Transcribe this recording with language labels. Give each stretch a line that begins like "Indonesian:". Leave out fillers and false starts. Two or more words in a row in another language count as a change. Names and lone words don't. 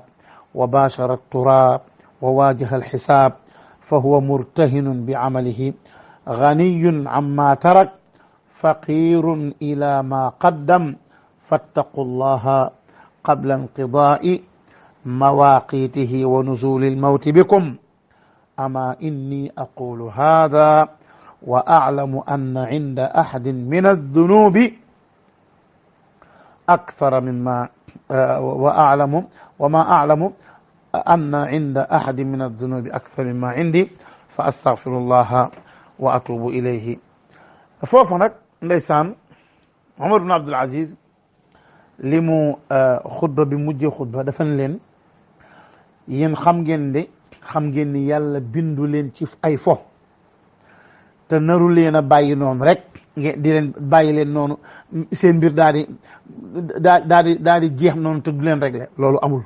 Arabic: وباشر التراب وواجه الحساب فهو مرتهن بعمله غني عما ترك فقير إلى ما قدم فاتقوا الله قبل انقضاء مواقيته ونزول الموت بكم أما إني أقول هذا وأعلم أن عند أحد من الذنوب أكثر مما وما أعلم أن عند أحد من الذنوب أكثر مما عندي فأستغفر الله وأتوب إليه
Wolof: foofu nag ndeysaan Omar ibn Abdul Aziz li mu xutba bi mujjee xutba dafa ne leen yéen xam ngeen ni yàlla bindu leen ci ay fo te naru leen a bàyyi noonu rek ngeen di leen bàyyi leen noonu seen mbir daal di jeex noonu te du leen réglé loolu amul.